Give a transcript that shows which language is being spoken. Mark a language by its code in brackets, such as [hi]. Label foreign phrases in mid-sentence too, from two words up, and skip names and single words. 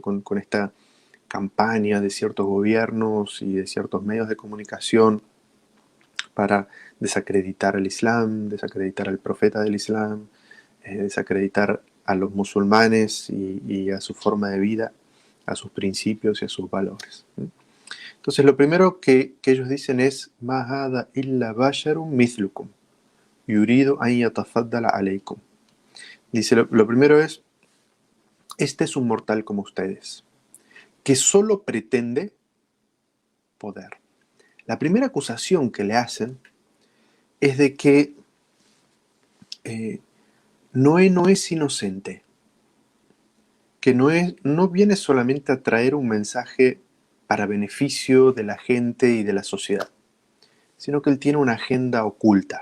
[es] Con esta campaña de ciertos gobiernos y de ciertos medios de comunicación para desacreditar al Islam, desacreditar al profeta del Islam, desacreditar a los musulmanes y a su forma de vida, a sus principios y a sus valores. Entonces, lo primero que ellos dicen es: [ar] "ما هذا إلا بشر مثلكم يريد أن يتفضل عليكم". [es] Dice, lo primero es: este es un mortal como ustedes, que solo pretende poder. La primera acusación que le hacen es de que Noé no es inocente, que no viene solamente a traer un mensaje para beneficio de la gente y de la sociedad, sino que él tiene una agenda oculta.